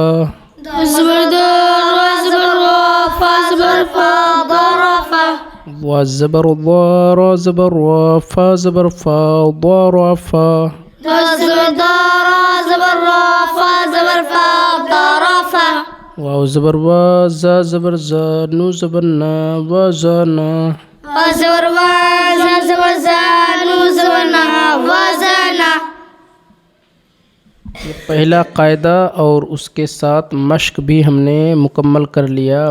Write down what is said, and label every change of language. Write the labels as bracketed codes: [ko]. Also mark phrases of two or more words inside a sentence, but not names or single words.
[ur] دا زبر دا، را زبر را، فا زبر فا، دا را فا. وا زبر دا، را زبر را، فا زبر فا، دوا را فا. دا زبر دا، را زبر را، فا زبر فا، دا را فا. واو زبر وا، زا زبر زا، نو زبر نا، وا زا نا. وا زبر وا، زا زبر زا، نو زبر نا، وا زا نا. یہ پہلا قاعدہ اور اس کے ساتھ مشق بھی ہم نے مکمل کر لیا.